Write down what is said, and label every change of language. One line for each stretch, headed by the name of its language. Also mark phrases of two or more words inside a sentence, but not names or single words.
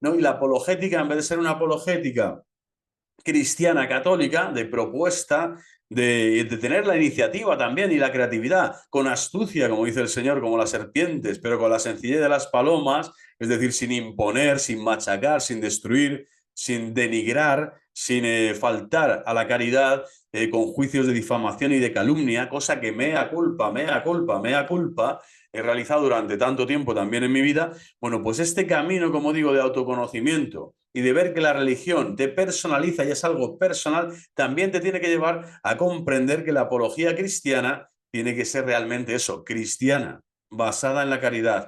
Spanish: Y la apologética, en vez de ser una apologética cristiana católica, de propuesta, de tener la iniciativa también y la creatividad, con astucia, como dice el Señor, como las serpientes, pero con la sencillez de las palomas, es decir, sin imponer, sin machacar, sin destruir, sin denigrar, sin faltar a la caridad, con juicios de difamación y de calumnia, cosa que
Latin: mea culpa, mea culpa, mea culpa,
Spanish: he realizado durante tanto tiempo también en mi vida. Bueno, pues este camino, como digo, de autoconocimiento y de ver que la religión te personaliza y es algo personal, también te tiene que llevar a comprender que la apología cristiana tiene que ser realmente eso, cristiana, basada en la caridad.